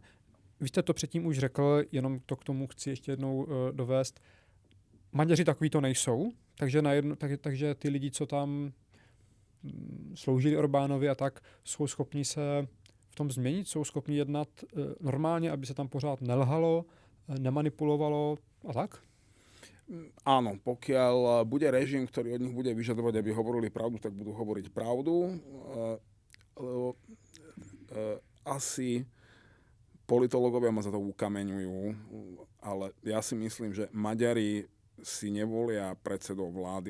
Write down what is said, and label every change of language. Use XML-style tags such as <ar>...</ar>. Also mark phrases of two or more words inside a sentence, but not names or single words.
<cs>Vy jste to předtím už řekl, jenom to k tomu chci ještě jednou dovést. Maďaři takový to nejsou, takže ty lidi, co tam sloužili Orbánovi a tak, jsou schopni se v tom změnit, jsou schopni jednat normálně, aby se tam pořád nelhalo, nemanipulovalo a tak?</cs> <sk>Áno, pokiaľ bude režim, ktorý od nich bude vyžadovať, aby hovorili pravdu, tak budú hovoriť pravdu. Asi politológovia ma za to ukameňujú, ale ja si myslím, že Maďari si nevolia predsedov vlády,</sk>